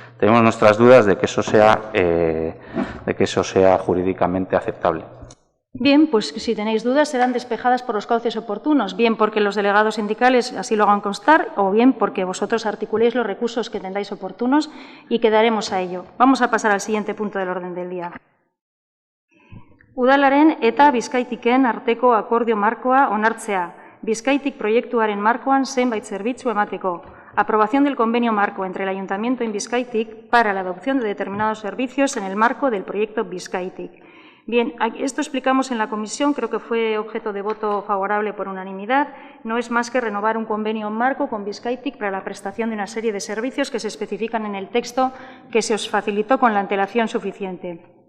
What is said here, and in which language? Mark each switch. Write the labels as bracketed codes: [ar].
[es] Tenemos nuestras dudas de que eso sea jurídicamente aceptable. Bien, pues si tenéis dudas serán despejadas por los cauces oportunos, bien porque los delegados sindicales así lo hagan constar o bien porque vosotros articuléis los recursos que entendáis oportunos y quedaremos a ello. Vamos a pasar al siguiente punto del orden del día. [eu] Udalaren eta Bizkaitiken arteko akordio markoa onartzea, Bizkaitik proiektuaren markoan zenbait zerbitzu emateko. [es] Aprobación del convenio marco entre el Ayuntamiento y Bizkaitik para la adopción de determinados servicios en el marco del proyecto Bizkaitik. Bien, esto explicamos en la comisión, creo que fue objeto de voto favorable por unanimidad. No es más que renovar un convenio marco con Bizkaitik para la prestación de una serie de servicios que se especifican en el texto que se os facilitó con la antelación suficiente.